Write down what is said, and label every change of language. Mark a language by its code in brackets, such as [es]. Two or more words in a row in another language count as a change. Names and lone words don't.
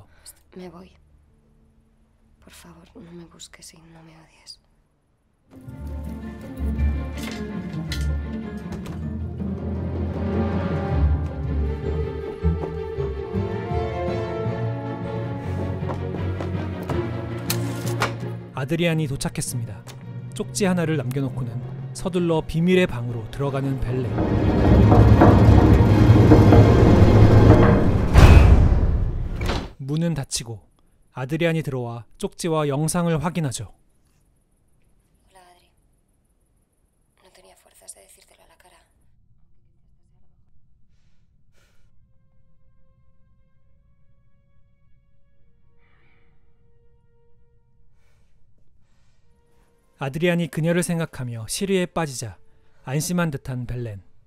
[es] Me voy. Por favor, no me busques y no me odies. [ko] 아드리안이 도착했습니다. 쪽지 하나를 남겨놓고는 서둘러 비밀의 방으로 들어가는 벨렌. 문은 닫히고 아드리안이 들어와 쪽지와 영상을 확인하죠. [es] Hola, Adri. No tenía fuerzas de decírtelo a la cara. [ko] 아드리안이 그녀를 생각하며 시리에 빠지자 안심한 듯한 벨렌.